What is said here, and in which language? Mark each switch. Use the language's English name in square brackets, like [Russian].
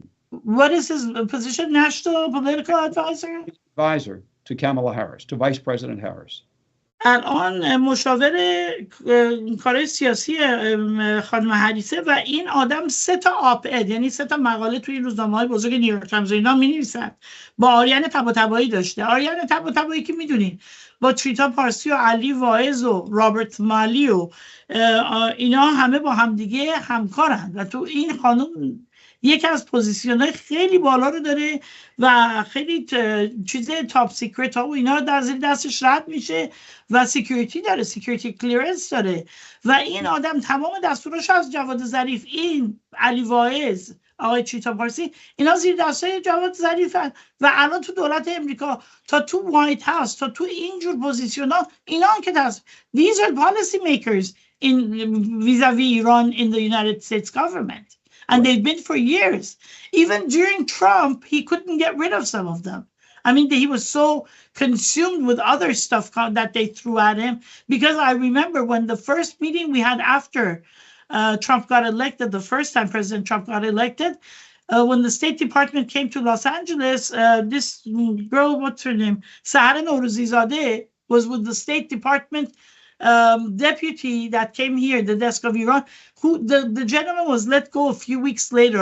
[English] What is his position, national political advisor? Advisor to Kamala Harris, to Vice President Harris. [Persian] الان مشاور کارهای سیاسی خانم هریسه و این آدم 3 op-ed، یعنی 3 مقاله توی روزنامه‌های بزرگ نیویورک تایمز اینا می‌نویسد. با آریان طباطبایی داشته. آریان طباطبایی که میدونین با تریتا پارسی و علی واعظ و رابرت مالی و اینا همه با همدیگه همکارن و تو این خانم یکی از پوزیشن‌های خیلی بالا رو داره و خیلی چیز تاپ سیکرت ها و اینا در زیر دستش رد میشه و سکیوریتی داره، سکیوریتی کلیرنس داره و این آدم تمام دستوراش از جواد ظریف، این علی واعظ، آقای چیتا پارسی، اینا زیر دستای جواد ظریفن و الان تو دولت امریکا تا تو وایت هاوس تا تو اینجور پوزیشن‌ها اینا که دست [English] these are policy makers in vis-a-vis Iran in the United States government. And they've been for years. Even during Trump, he couldn't get rid of some of them. I mean, he was so consumed with other stuff that they threw at him. Because I remember when the first meeting we had after Trump got elected, the first time President Trump got elected, when the State Department came to Los Angeles, this girl, what's her name, Sahat Nouruzizadeh, was with the State Department deputy that came here, the desk of Iran, who the gentleman was let go a few weeks later.